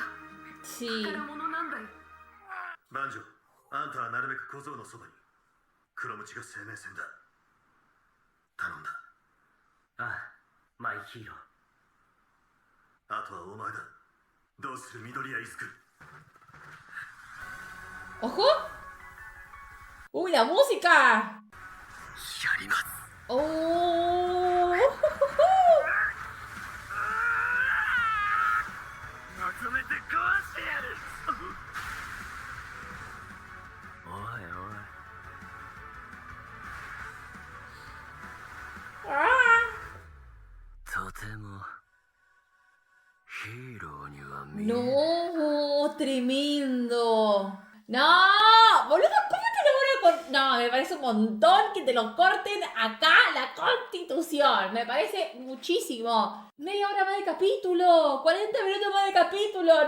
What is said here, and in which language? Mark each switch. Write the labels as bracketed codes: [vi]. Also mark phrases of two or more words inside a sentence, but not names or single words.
[es] Sí. [ja] 宝物なんだよ。万丈、あんたはなるべく小僧のそばに。黒鞭が生命線だ。頼んだ。ああ、 [en] my hero. [ja] あとはお前だ。どうする緑谷伊豆君。 [es] ¡Ojo! ¡Uy, la música! [ja] やります。 [es] ¡Oh! [ja] まとめて壊してやる。おいおい。とてもヒーローには見えない。 [es] ¡No! ¡Tremendo! ¡No! Boludo, ¿cómo te lo van a cortar? No, me parece un montón que te lo corten acá, la Constitución. Me parece muchísimo. Media hora más de capítulo, 40 minutos más de capítulo.